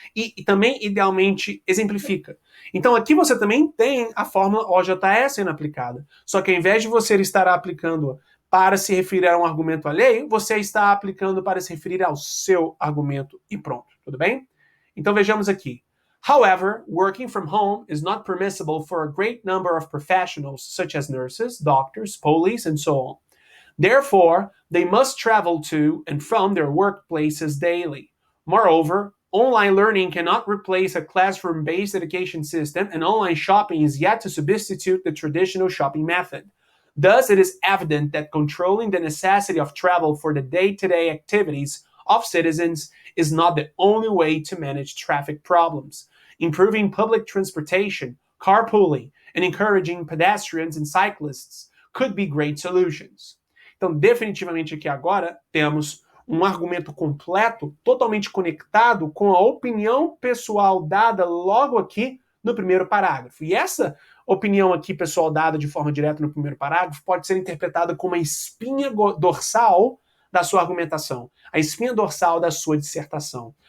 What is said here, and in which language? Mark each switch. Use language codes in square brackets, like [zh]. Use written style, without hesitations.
[pt] E também, idealmente, exemplifica. Então, aqui você também tem a fórmula OJE sendo aplicada. Só que ao invés de você estar aplicando para se referir a um argumento alheio, você está aplicando para se referir ao seu argumento e pronto. Tudo bem? Então, vejamos aqui. [en] However, working from home is not permissible for a great number of professionals, such as nurses, doctors, police, and so on. Therefore, they must travel to and from their workplaces daily. Moreover, online learning cannot replace a classroom-based education system, and online shopping is yet to substitute the traditional shopping method. Thus, it is evident that controlling the necessity of travel for the day-to-day activities of citizens is not the only way to manage traffic problems. Improving public transportation, carpooling, and encouraging pedestrians and cyclists could be great solutions. [pt] Então, definitivamente aqui agora temos um argumento completo, totalmente conectado com a opinião pessoal dada logo aqui no primeiro parágrafo. E essa opinião aqui pessoal dada de forma direta no primeiro parágrafo pode ser interpretada como a espinha dorsal da sua argumentação, a espinha dorsal da sua dissertação.